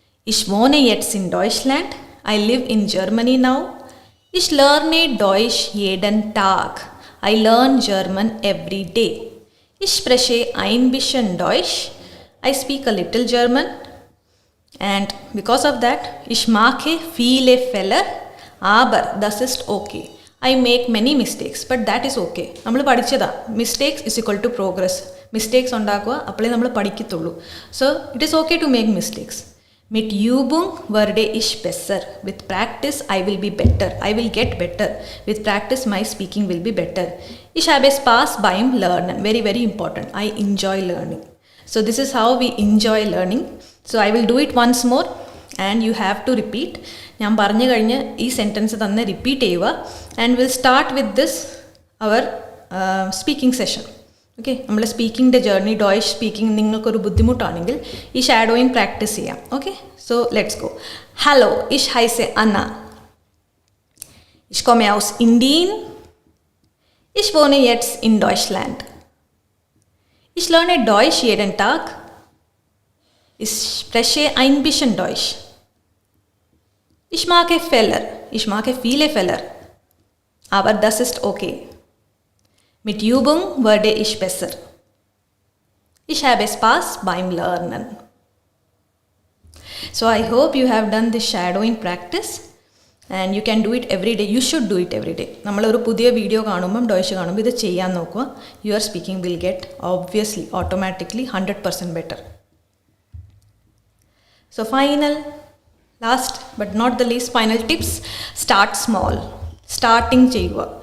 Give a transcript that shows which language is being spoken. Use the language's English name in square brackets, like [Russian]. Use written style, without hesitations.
[German] Ich wohne jetzt in Deutschland. [English] I live in Germany now. [German] Ich lerne Deutsch jeden Tag. [English] I learn German every day. [German] Ich spreche ein bisschen Deutsch. [English] I speak a little German. And because of that, [German] ich mache viele Fehler. Aber das ist okay. [English] I make many mistakes. But that is okay. [Malayalam] നമ്മൾ പഠിച്ചതാ, [English] mistakes is equal to progress. [Malayalam] Mistakes ഉണ്ടാക്കുക, അപ്പോഴേ നമ്മൾ പഠിക്കത്തുള്ളൂ. [English] So it is okay to make mistakes. [German] Mit Übung werde ich besser. [English] With practice I will be better. I will get better. With practice my speaking will be better. [German] Ich habe Spaß beim Lernen. [English] Very very important. I enjoy learning. So this is how we enjoy learning. So I will do it once more and you have to repeat. [Malayalam] ഞാൻ പറഞ്ഞു കഴിഞ്ഞ് ഈ sentence തന്നെ repeat ചെയ്യുക. [English] And will start with this hour speaking session. [Malayalam] Okay, നമ്മൾ സ്പീക്കിങ്ങിൻ്റെ journey, ഡോയ്ഷ് speaking നിങ്ങൾക്കൊരു ബുദ്ധിമുട്ടാണെങ്കിൽ ഈ shadowing practice ചെയ്യാം. [English] Okay, so let's go. Hello, [German] ഇഷ് ഹൈസെ അന്ന. ഇഷ് komme aus Indien. Ich wohne jetzt in Deutschland. Ich lerne Deutsch jeden Tag. Ich spreche ein bisschen Deutsch. Ich mache Fehler. Ich mache viele Fehler. Aber das ist okay. Mit Übung werde ich besser. Ich habe Spaß beim Lernen. [English] So I hope you have done this shadowing practice. And you can do it every day. You should do it every day. [Malayalam] നമ്മളൊരു പുതിയ video കാണുമ്പം ഡോയ്ഷ് കാണുമ്പോൾ ഇത് ചെയ്യാൻ നോക്കുക. [English] Your speaking will get obviously automatically 100% better. So final, last but not the least, final tips, start small. [Malayalam] Starting ചെയ്യുക.